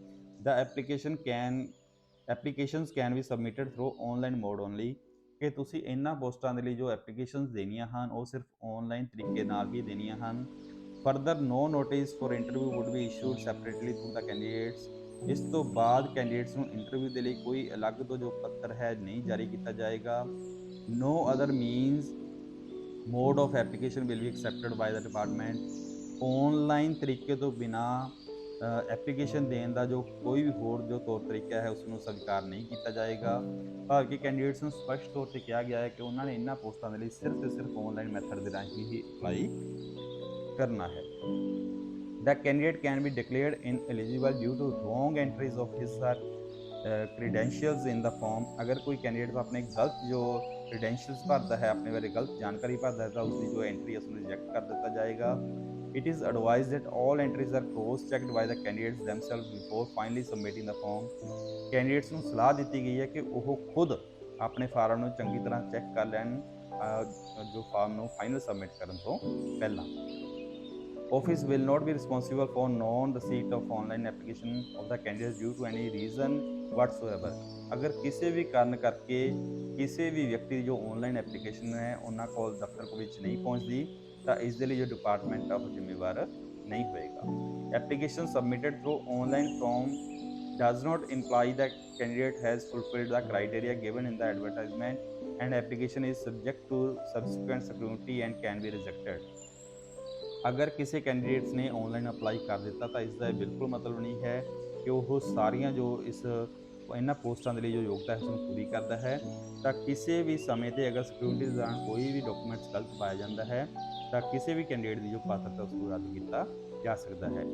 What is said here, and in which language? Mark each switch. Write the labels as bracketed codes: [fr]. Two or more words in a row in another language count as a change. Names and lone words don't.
[en] the applications can be submitted through online mode only, [pa] ਕਿ ਤੁਸੀਂ ਇਹਨਾਂ ਪੋਸਟਾਂ ਦੇ ਲਈ ਜੋ ਐਪਲੀਕੇਸ਼ਨਸ ਦੇਣੀਆਂ ਹਨ ਉਹ ਸਿਰਫ ਆਨਲਾਈਨ ਤਰੀਕੇ ਨਾਲ ਹੀ ਦੇਣੀਆਂ ਹਨ। [en] further no notice for interview would be issued separately to the candidates, [pa] ਇਸ ਤੋਂ ਬਾਅਦ ਕੈਂਡੀਡੇਟਸ ਨੂੰ ਇੰਟਰਵਿਊ ਦੇ ਲਈ ਕੋਈ ਅਲੱਗ ਤੋਂ ਜੋ ਪੱਤਰ ਹੈ ਨਹੀਂ ਜਾਰੀ ਕੀਤਾ ਜਾਏਗਾ। [en] No other means mode of application will be accepted by the department, [pa] ਆਨਲਾਈਨ ਤਰੀਕੇ ਤੋਂ ਬਿਨਾ ਐਪਲੀਕੇਸ਼ਨ ਦੇਣ ਦਾ ਜੋ ਕੋਈ ਵੀ ਹੋਰ ਜੋ ਤੌਰ ਤਰੀਕਾ ਹੈ ਉਸ ਨੂੰ ਸਵੀਕਾਰ ਨਹੀਂ ਕੀਤਾ ਜਾਏਗਾ। ਭਾਰਤੀ ਕੈਂਡੀਡੇਟਸ ਨੂੰ ਸਪਸ਼ਟ ਤੌਰ ਤੇ ਕਿਹਾ ਗਿਆ ਹੈ ਕਿ ਉਹਨਾਂ ਨੇ ਇਹਨਾਂ ਪੋਸਟਾਂ ਦੇ ਲਈ ਸਿਰਫ ਤੇ ਸਿਰਫ [en] online method [pa] ਦੇ ਰਾਹੀਂ ਹੀ ਅਪਲਾਈ ਕਰਨਾ ਹੈ। [en] The candidate can be declared ineligible due to wrong entries of his credentials in the form, [hi] अगर कोई कैंडिडेट अपने गलत जो क्रीडेंशियल्स भरता है, अपने बारे गलत जानकारी भरता है तो उसकी जो एंट्री है उसमें रिजेक्ट कर दिया जाएगा। [en] It is advised that all entries are cross checked by the candidates themselves before finally submitting the form, [pa] कैंडिडेट्स ਨੂੰ ਸਲਾਹ ਦਿੱਤੀ ਗਈ ਹੈ ਕਿ ਉਹ ਖੁਦ ਆਪਣੇ ਫਾਰਮ ਨੂੰ ਚੰਗੀ ਤਰ੍ਹਾਂ ਚੈੱਕ ਕਰ ਲੈਣ ਜੋ ਫਾਰਮ ਨੂੰ [en] final submit [pa] ਕਰਨ ਤੋਂ ਪਹਿਲਾਂ। [en] Office will not be responsible for non-receipt of online application of the candidates due to any reason whatsoever, [hi] अगर किसी भी कारण करके किसी भी व्यक्ति [pa] ਦੀ ਜੋ [en] online application [pa] ਹੈ ਉਹਨਾਂ ਕੋਲ ਦਫ਼ਤਰ ਵਿੱਚ ਨਹੀਂ ਪਹੁੰਚਦੀ ਤਾਂ ਇਸ ਦੇ ਲਈ ਜੋ ਡਿਪਾਰਟਮੈਂਟ ਆ ਉਹ ਜ਼ਿੰਮੇਵਾਰ ਨਹੀਂ ਹੋਏਗਾ। [en] application submitted through online form does not imply that candidate has fulfilled the criteria given in the advertisement and application is subject to subsequent scrutiny and can be rejected, [pa] ਅਗਰ ਕਿਸੇ ਕੈਂਡੀਡੇਟਸ ਨੇ [en] online apply [pa] ਕਰ ਦਿੱਤਾ ਤਾਂ ਇਸ ਦਾ ਬਿਲਕੁਲ ਮਤਲਬ ਨਹੀਂ ਹੈ ਕਿ ਉਹ ਸਾਰੀਆਂ ਜੋ ਇਸ ਇਹਨਾਂ ਪੋਸਟਾਂ ਦੇ ਲਈ ਜੋ ਯੋਗਤਾ ਹੈ ਉਸਨੂੰ ਪੂਰੀ ਕਰਦਾ ਹੈ, ਤਾਂ ਕਿਸੇ ਵੀ ਸਮੇਂ 'ਤੇ ਅਗਰ ਸਿਕਿਉਰਿਟੀ ਦੇ ਦੌਰਾਨ ਕੋਈ ਵੀ ਡਾਕੂਮੈਂਟਸ ਗਲਤ ਪਾਇਆ ਜਾਂਦਾ ਹੈ ਤਾਂ ਕਿਸੇ ਵੀ ਕੈਂਡੀਡੇਟ ਦੀ ਜੋ ਪਾਤਰਤਾ ਉਸਨੂੰ ਰੱਦ ਕੀਤਾ ਜਾ ਸਕਦਾ ਹੈ।